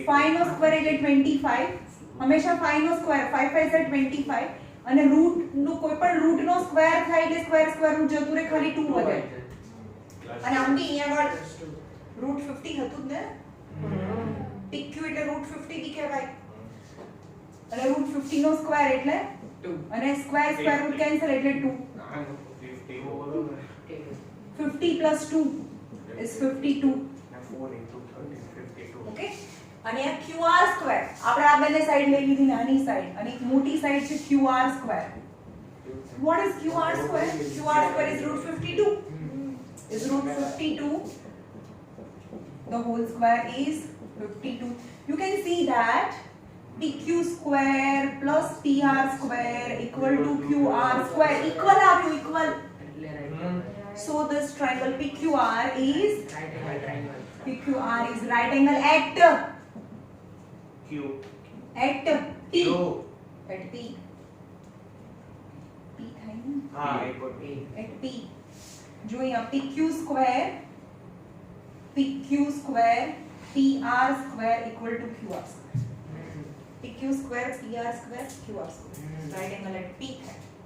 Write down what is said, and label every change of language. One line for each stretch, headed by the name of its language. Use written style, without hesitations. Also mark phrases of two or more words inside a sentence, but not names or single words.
Gujarati: 5 નો સ્ક્વેર એટલે 25 હંમેશા 5 નો સ્ક્વેર 5 5 છે 25 અને રૂટ નો કોઈ પણ રૂટ નો સ્ક્વેર થાય એટલે સ્ક્વેર રૂટ જતું રહે ખાલી 2 વધે અને આમ બી અહીંયા આગળ √50 હતું જ ને PQ એટલે √50 બી કહેવાય અને √50 નો સ્ક્વેર એટલે 2 અને સ્ક્વેર રૂટ કેન્સલ એટલે 2 50
English: plus 2 is
Gujarati: 52 4 into 13 52 ઓકે અને આ QR સ્ક્વેર આપણે આ બંને સાઈડ લઈ લીધી નાની સાઈડ અને એક મોટી સાઈડ છે QR સ્ક્વેર
English: what is QR square QR square is √52 is √52 the whole square is 52 you can see that PQ square plus PR square equal to QR square equal આવ્યું equal
Gujarati: એટલે right
English: so this triangle PQR is right angle triangle. PQR is right angle at Q P Q at P
Gujarati: થાય ને હા એક વાર
English: at P
Gujarati: જો અહીંયા
English: PQ square PR square equal to QR square PQ square PR square QR square right angle at P થાય